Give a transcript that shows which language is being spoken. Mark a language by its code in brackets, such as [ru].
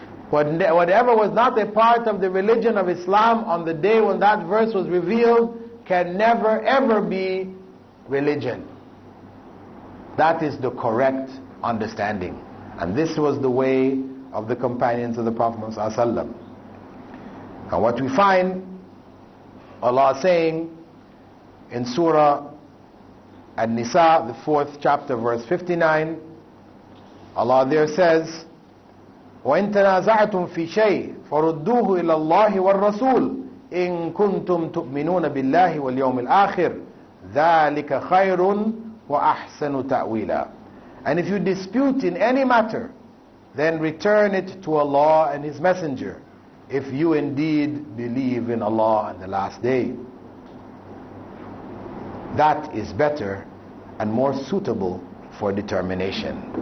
[en] Whatever was not a part of the religion of Islam on the day when that verse was revealed can never ever be religion. That is the correct understanding. And this was the way of the companions of the Prophet ﷺ. And what we find Allah saying in Surah An-Nisa, the 4th chapter, verse 59, Allah there says, [ar] وَإِن تَنَازَعْتُمْ فِي شَيْءٍ فَرُدُّوهُ إِلَى اللَّهِ وَالرَّسُولِ إِن كُنتُمْ تُؤْمِنُونَ بِاللَّهِ وَالْيَوْمِ الْآخِرِ ذَلِكَ خَيْرٌ وَأَحْسَنُ تَأْوِيلًا. [en] And if you dispute in any matter, then return it to Allah and His Messenger, if you indeed believe in Allah and the last day. That is better and more suitable for determination.